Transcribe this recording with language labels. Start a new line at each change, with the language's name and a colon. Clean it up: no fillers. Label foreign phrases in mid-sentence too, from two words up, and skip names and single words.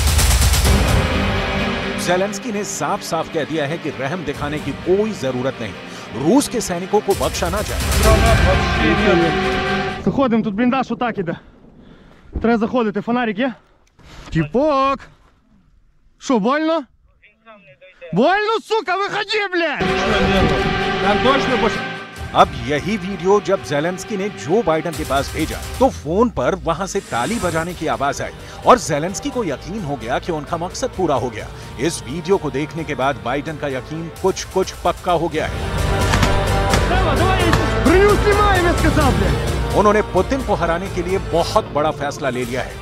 Hindi: ज़ेलेंस्की ने साफ साफ कह दिया है कि रहम दिखाने की कोई जरूरत नहीं। रूस के सैनिकों को बख्शा ना जाए।
Ukrainian: Заходимо, тут бліндаж отак іде. Треба заходити, фонарик є? Тіпок! Що, больно? Больно, сука, виходи, блядь! Там точно більше.
Hindi: अब यही वीडियो जब ज़ेलेंस्की ने जो बाइडेन के पास भेजा तो फोन पर वहां से ताली बजाने की आवाज आई और ज़ेलेंस्की को यकीन हो गया कि उनका मकसद पूरा हो गया। इस वीडियो को देखने के बाद बाइडेन का यकीन कुछ पक्का हो गया है। उन्होंने पुतिन को हराने के लिए बहुत बड़ा फैसला ले लिया है।